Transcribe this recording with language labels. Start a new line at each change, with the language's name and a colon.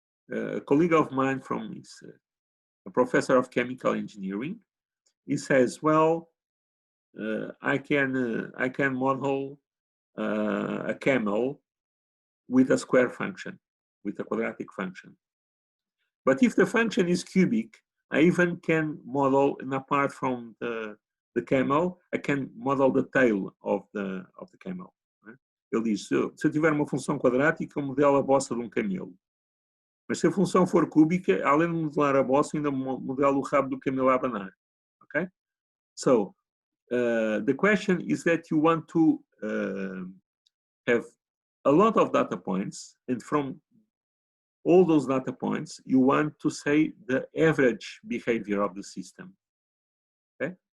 English: A colleague of mine a professor of chemical engineering, he says, well, I can model a camel with a square function, with a quadratic function. But if the function is cubic, I even can model, and apart from the camel, I can model the tail of the camel. Né?
Portuguese: Ele diz, se eu tiver uma função quadrática, eu modelo a bossa de camelo. Mas se a função for cúbica, além de modelar a bossa, ainda modelo o rabo do camelo a abanar.
English: Okay? So, the question is that you want to have a lot of data points, and from all those data points, you want to say the average behavior of the system. Okay?